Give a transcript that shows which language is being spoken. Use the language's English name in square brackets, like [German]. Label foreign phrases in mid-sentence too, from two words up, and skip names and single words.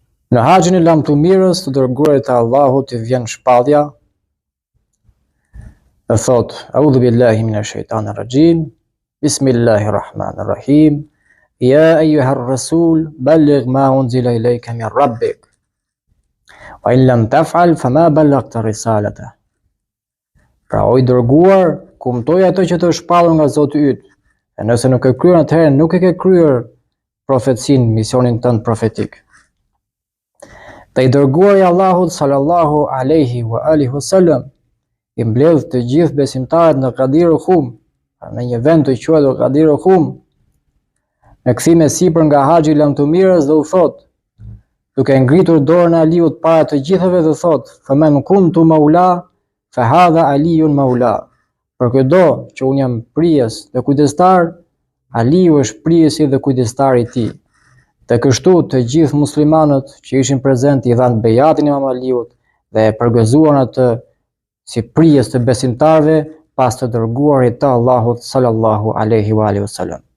[Albanian] Në haxhin e lamtumirës të dërguarit të Allahut i vjen shpallja dhe thot: [Arabic] أعوذ بالله من الشيطان الرجيم. بسم الله الرحمن الرحيم. يا أيها الرسول بلغ ما أنزل إليك من ربك. وإن لم تفعل فما بلغت رسالته. [Albanian] Pra o i dërguar, kumtoj ato që të shpallur nga Zoti yt. E nëse nuk e kryen atëherë nuk e ke kryer profecinë, misionin tënd profetik. Dhe i dërguar i Allahut [Arabic] صلى الله عليه وآله وسلم [Albanian] i mbledh të gjithë besimtarët në Ghadir Khum, në një vend të quajtur Ghadir Khum, në kthim e sipër nga haxhi i lamtumirës dhe u thot, duke ngritur dorën e Aliut para të gjithëve dhe thot: [Arabic] "فمن كنت مولاه فهذا علي مولاه." [Albanian] Për këdo që unë jam prijes dhe kujdestar, Aliu është prijesi dhe kujdestari i tij. Dhe kështu të gjithë muslimanët që ishin prezent i dhanë bejatin Imam Aliut dhe e përgëzuan atë si prijes të besimtarëve pas të dërguarit të Allahut [Arabic] صلى الله عليه وآله وسلم.